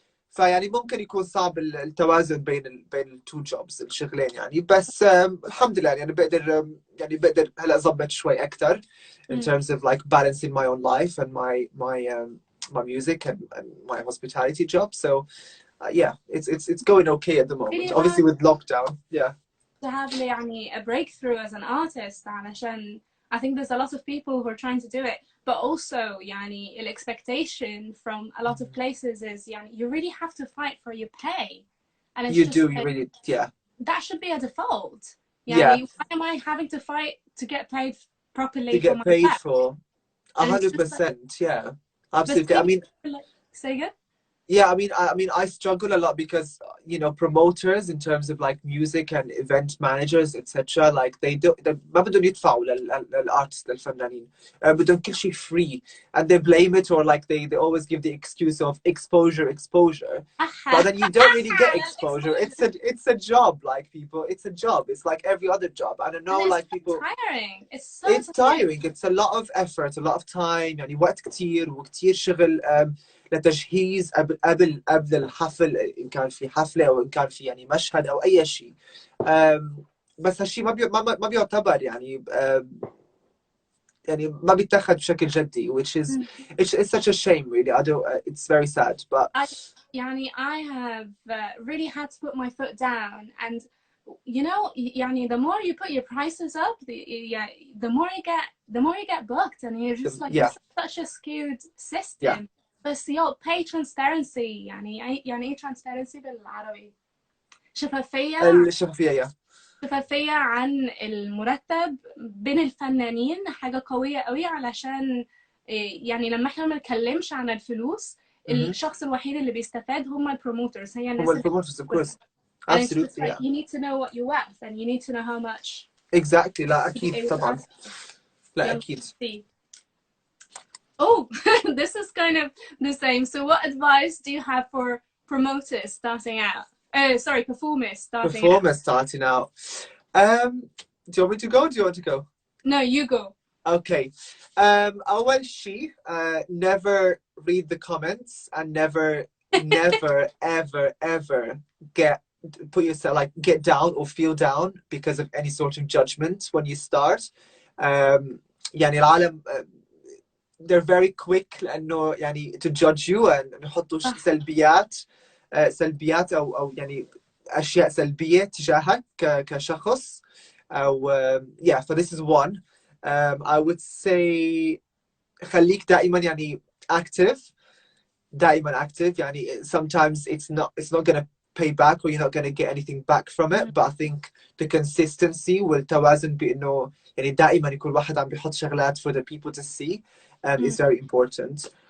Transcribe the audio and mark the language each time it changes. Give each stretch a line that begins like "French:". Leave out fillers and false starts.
Arabic: فيعني ممكن يكون صعب التوازن بين التو جوبز الشغلين يعني، بس الحمد لله يعني بقدر هلا اضبط شوي اكثر
English: in terms of like balancing my own life and my music and my hospitality job. So yeah, it's going okay at the moment. Really obviously with lockdown. Yeah. To have يعني a breakthrough as an artist علشان I think there's a lot of people who are trying to do it, but also يعني the expectation from a lot of places is يعني you really have to fight for your pay, and it's you just do like, you really yeah, that should be a default. yeah. Why am I having to fight to get paid properly to get for my paid work? for 100%. Yeah, absolutely. I mean, say again? yeah, I mean I struggle a lot because, you know, promoters in terms of like music and event managers etc, like they
Arabic: ما بدهم يدفعوا للارتست للفنانين، بدهم كل شيء
English: free and they blame it, or like they always give the excuse of exposure, but then you don't really get exposure. It's a job, like people, it's a job, it's like every other job. I don't know, like people, tiring. It's tiring. It's a lot of effort, a lot of time
Arabic: يعني وقت كتير وكتير شغل لتجهيز قبل الحفل، ان كان في حفله او ان كان في يعني مشهد او اي شيء. بس هالشيء ما بيعتبر يعني يعني ما بيتاخذ بشكل جدي,
English: which is it's such a shame really. I don't it's very sad, but I have really had to put my foot down, and you know يعني the more you put your prices up, the more you get booked, and you're just like it's such a skewed system.
Arabic: بس
English: pay transparency
Arabic: يعني ايه transparency بالعربي؟ الشفافية شفافية عن المرتب بين الفنانين حاجة قوية قوي، علشان يعني لما احنا ما نتكلمش عن الفلوس الشخص الوحيد اللي بيستفاد هم البروموترز، هي الناس
English: البروموترز of course. Absolutely. Like, you need to know what you're worth and you need to know how much.
Arabic: Exactly. لا أكيد طبعا. لا أكيد.
English: Oh, this is kind of the same. So what advice do you have for promoters starting out? Performers starting out. Do you want me to go? Do you want to go? No, you go. Okay.
Arabic: أول شيء,
English: never read the comments and never ever get down or feel down because of any sort of judgment when you start.
Arabic: يعني العالم
English: they're very quick
Arabic: لأنه يعني
English: to judge you and
Arabic: يحطوا سلبيات أو يعني أشياء سلبية تجاهك كشخص أو yeah.
English: So this is one. I would say
Arabic: خليك دائما يعني
English: active يعني sometimes it's not gonna pay back or you're not gonna get anything back from it, but I think the consistency
Arabic: والتوازن بإنه يعني دائما يكون واحد عم بيحط شغلات
English: for the people to see is very important.